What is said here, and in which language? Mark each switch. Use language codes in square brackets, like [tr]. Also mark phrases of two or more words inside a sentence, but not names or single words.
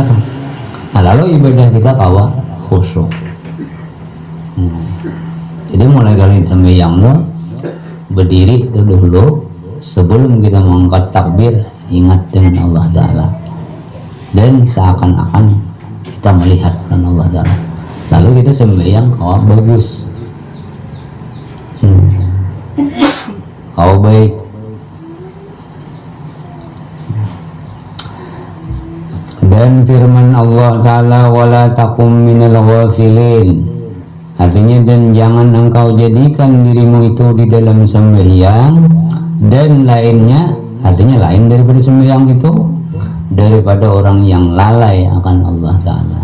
[bjn] Nah, lalu ibadah kita kawa khusyuk. [id] Jadi mulai kali sembahyang lo berdiri itu dulu, sebelum kita mengangkat takbir ingat dengan Allah Ta'ala, dan seakan-akan kita melihat dengan Allah Ta'ala. [bjn] Lalu kita sembahyang kawa bagus, kawa baik. [id] Dan firman Allah Ta'ala, [ar] wala takum minal ghafilin, [id] artinya dan jangan engkau jadikan dirimu itu di dalam sembahyang dan lainnya, artinya lain daripada sembahyang itu, daripada orang yang lalai akan Allah Ta'ala.